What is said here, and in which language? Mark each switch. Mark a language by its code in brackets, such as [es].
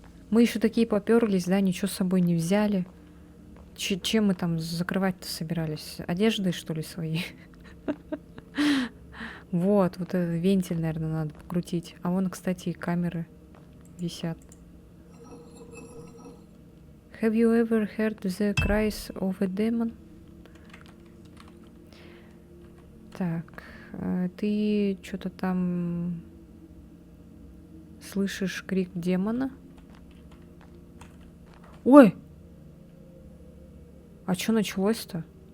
[ru] Мы еще такие поперлись, да, ничего с собой не взяли. Чем мы там закрывать-то собирались? Одеждой, что ли, своей? Вот этот вентиль, наверное, надо покрутить. А вон, кстати, и камеры висят. [en] Have you ever heard the cries of a demon? [ru] Так, ты что-то там слышишь крик демона? Ой! А что началось-то?